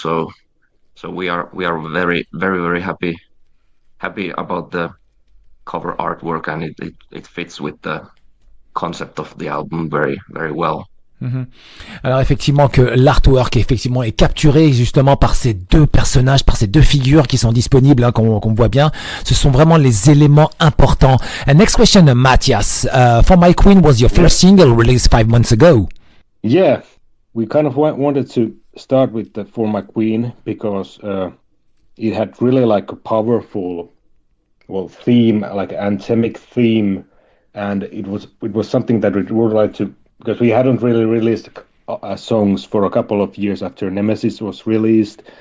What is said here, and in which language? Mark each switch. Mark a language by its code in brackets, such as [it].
[en] So we are very very very happy about the cover artwork, and it fits with the concept of the album very very well. [fr] Alors effectivement que l'artwork effectivement est capturé justement par ces deux personnages, par ces deux figures qui sont disponibles, qu'on voit bien. Ce sont vraiment les éléments importants. [en] And next question, Mathias. For My Queen was your first single released 5 months ago. Yeah, we kind of wanted to start with the For My Queen because it had really like a powerful, theme, like an anthemic theme, and it was something that we would like to, because we hadn't really released songs for a couple of years after Nemesis was released.